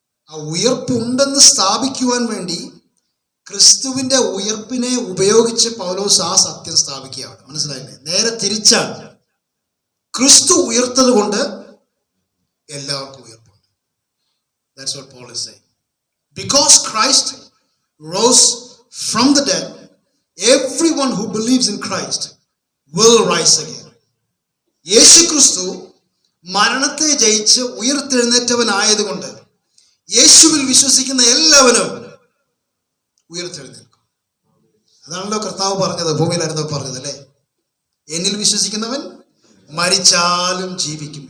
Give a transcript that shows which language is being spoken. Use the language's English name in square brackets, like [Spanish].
[Malayalam] ആ ഉയർപ്പുണ്ടെന്ന് സ്ഥാപിക്കുവാൻ വേണ്ടി ക്രിസ്തുവിന്റെ ഉയർപ്പിനെ ഉപയോഗിച്ച് പൗലോസ് ആ സത്യം സ്ഥാപിക്കുകയാണ്. മനസ്സിലായില്ലേ? നേരെ തിരിച്ചാണ്. ക്രിസ്തു ഉയർത്തത് കൊണ്ട് എല്ലാവർക്കും ഉയർപ്പുണ്ട്. [English] That's what Paul is saying. Because Christ rose from the dead, everyone who believes in Christ will rise again. [Malayalam] യേശു ക്രിസ്തു മരണത്തെ ജയിച്ച് ഉയർത്തെഴുന്നേറ്റവനായതുകൊണ്ട് യേശുവിൽ വിശ്വസിക്കുന്ന എല്ലാവരും ഉയർത്തെഴുന്നേൽക്കും. അതാണല്ലോ കർത്താവ് പറഞ്ഞത്, ഭൂമിയിലായിരുന്നു പറഞ്ഞത് അല്ലേ? എന്നിൽ വിശ്വസിക്കുന്നവൻ മരിച്ചാലും ജീവിക്കും.